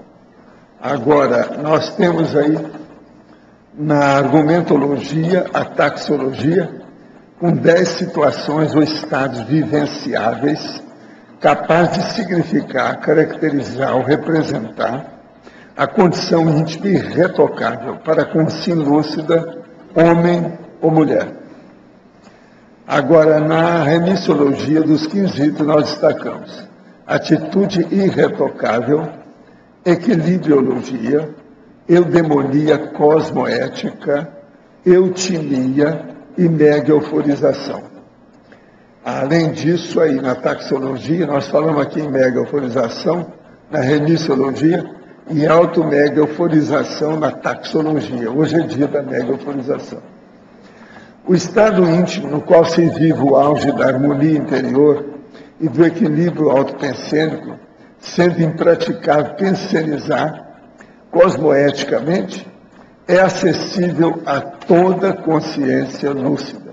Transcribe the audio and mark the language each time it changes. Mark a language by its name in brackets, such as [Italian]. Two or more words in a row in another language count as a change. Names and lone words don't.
[Portuguese] Agora, nós temos aí na argumentologia, a taxologia, com 10 situações ou estados vivenciáveis, capazes de significar, caracterizar ou representar a condição íntima irretocável para a consciência lúcida, homem ou mulher. Agora, na remissologia dos 15 itens, nós destacamos atitude irretocável, equilibriologia, eudemonia cosmoética, eutimia e mega euforização. Além disso, aí na taxologia, nós falamos aqui em mega euforização, na remissologia, e auto-mega euforização na taxologia. Hoje é dia da mega euforização. O estado íntimo no qual se vive o auge da harmonia interior e do equilíbrio autopensênico, sendo impraticável pensenizar cosmoeticamente, é acessível a toda consciência lúcida.